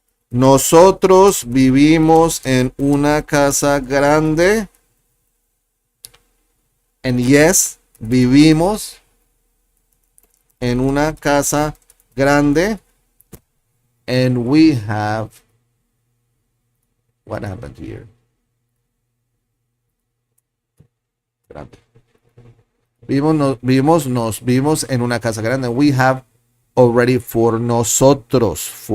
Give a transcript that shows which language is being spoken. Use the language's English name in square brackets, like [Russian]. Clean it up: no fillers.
[Spanish] Nosotros vivimos en una casa grande. [English] And yes, [Spanish] vivimos en una casa grande. [English] And we have, what happened here? [Spanish] Grande. Vivimos en una casa grande. [English] We have already for nosotros.